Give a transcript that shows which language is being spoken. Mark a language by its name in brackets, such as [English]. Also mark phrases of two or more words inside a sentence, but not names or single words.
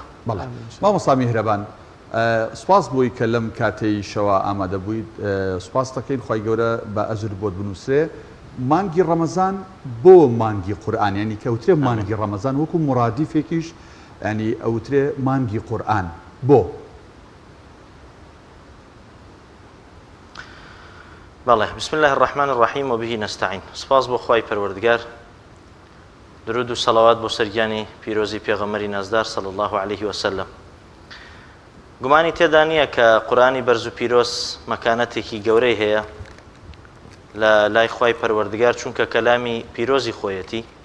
[Central Kurdish] بەڵێ مامۆستا میهرەبان سوپاس بۆی کە لەم کاتەی شەوە ئامادە بوویت سوپاس دەکەین خوای گەورە بە ئەجر بۆت بنووسێ مانگی ڕەمەزان بۆ مانگی قورئان ینی کەوترێ مانگی ڕەمەزان وەکو مرادیفێکیش ینی ئەوترێ مانگی قورئان بۆ بەڵێ [Arabic] بسم الله الرحمن الرحیم وبه نستعین [Central Kurdish] سپاس بۆ خوای پەروەردگار درود و سەڵاوات بۆ سەرگیانی پیرۆزی پێغەمبەری نازدار [Arabic] صلی الله عليه وسلم. [Central Kurdish] گومانی تێدا نییە کە قورئانی بەرز و پیرۆز مەکانەتێکی گەورەی هەیە لە لای خوای پەروەردگار چونکە کەلامی پیرۆزی خۆیەتی